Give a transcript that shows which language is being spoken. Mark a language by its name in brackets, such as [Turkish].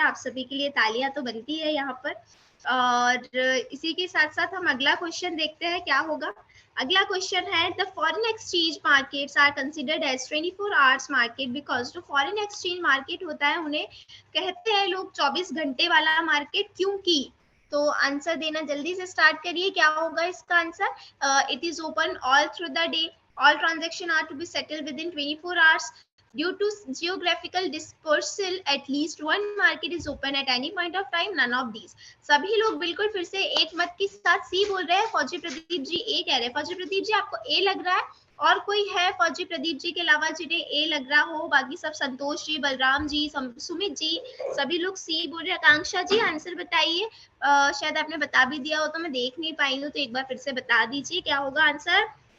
[Hindi] आप सभी के लिए तालियां तो बनती है यहाँ पर। और इसी के साथ साथ हम अगला क्वेश्चन देखते हैं क्या होगा। अगला क्वेश्चन है [English] the foreign exchange markets are considered as 24 hours market because [Hindi] जो फॉरेन एक्सचेंज मार्केट होता है उन्हें कहते हैं लोग 24 घंटे वाला मार्केट, क्योंकि। तो आंसर देना जल्दी से स्टार्ट करिए, क्या होगा इसका answer. [English] It is open all through the day, all transaction are to be settled within 24 hours. Due to geographical dispersal, at least one market is open at any point of time. None of these. [Hindi] सभी लोग बिल्कुल फिर से एक मत के साथ सी बोल रहे हैं। फौजी प्रदीप जी ए कह रहे हैं। फौजी प्रदीप जी आपको ए लग रहा है, और कोई है फौजी प्रदीप जी के अलावा जिन्हें ए लग रहा हो? बाकी सब संतोष जी, बलराम जी, सुमित जी, सभी लोग सी बोल रहे हैं। आकांक्षा जी आंसर बताइए। शायद आपने बता भी दिया हो तो मैं देख नहीं पाई हूँ, तो एक बार फिर से बता दीजिए क्या होगा आंसर।